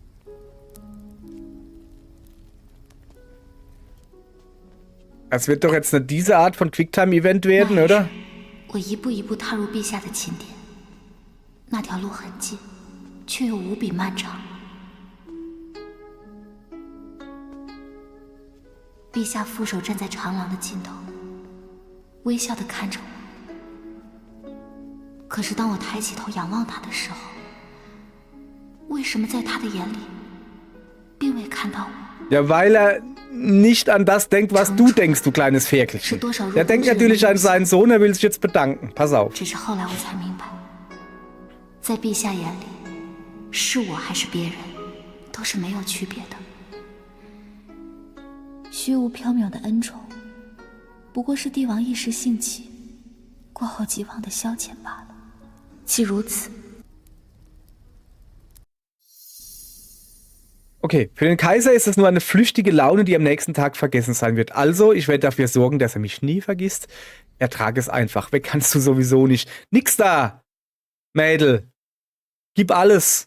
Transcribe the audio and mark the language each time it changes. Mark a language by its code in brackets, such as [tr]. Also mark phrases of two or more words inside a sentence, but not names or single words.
[de] Das wird doch jetzt nicht diese Art von Quicktime-Event werden, oder? [zh] 我一步一步踏入陛下的寝殿，那条路很近，却又无比漫长。陛下负手站在长廊的尽头，微笑地看着我。可是当我抬起头仰望他的时候，为什么在他的眼里，并未看到我？ [de] Ja, weil er nicht an das denkt, was du denkst, du kleines Ferkelchen. Er denkt natürlich an seinen Sohn, er will sich jetzt bedanken. Pass auf. [zh] 只是后来我才明白，在陛下眼里，是我还是别人，都是没有区别的。虚无缥缈的恩宠，不过是帝王一时兴起，过后即忘的消遣罢了。既如此。 [de] Okay, für den Kaiser ist es nur eine flüchtige Laune, die am nächsten Tag vergessen sein wird. Also, ich werde dafür sorgen, dass er mich nie vergisst. Ertrag es einfach. Weg kannst du sowieso nicht. Nix da, Mädel. Gib alles.